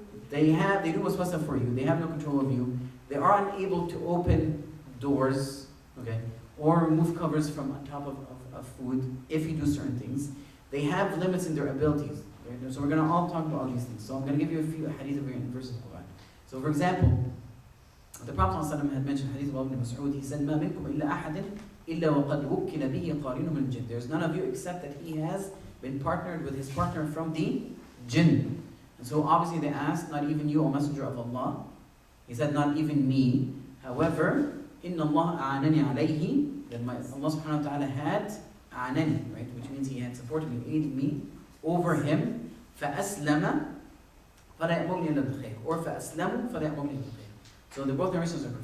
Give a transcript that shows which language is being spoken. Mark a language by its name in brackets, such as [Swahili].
[English] They do waswasa for you. They have no control of you. They are unable to open doors, okay, or remove covers from on top of food if you do certain things. They have limits in their abilities. Right? So we're going to all talk about all these things. So I'm going to give you a few hadith of verses of Quran. So for example, the Prophet ﷺ had mentioned hadith of Ibn Mas'ud. He said, [Arabic] مَا مِنْكُمْ إِلَّا أَحَدٍ إِلَّا وَقَدْ وُكِّلَ بِهِ قَارِنٌ مِنْ الْجِنِّ. [English] There's none of you except that he has been partnered with his partner from the jinn. And so obviously they asked, not even you, O Messenger of Allah. He said, not even me. However, [Arabic] إِنَّ اللَّهَ أَعَانَنِي عَلَيْهِ. [English] That Allah subhanahu wa ta'ala had أَعَانَنِي, right? Which means he had supported me, aided me over him. [Arabic] فَأَسْلَمَ فَلَا يَأْمُرْنِي إِلَّا بِالْخَيْرِ [English] or [Arabic] فَأَسْلَمُوا فَلَا يَأْمُرْنِي إِلَّا بِالْخَيْرِ. [English] So the both narrations are good.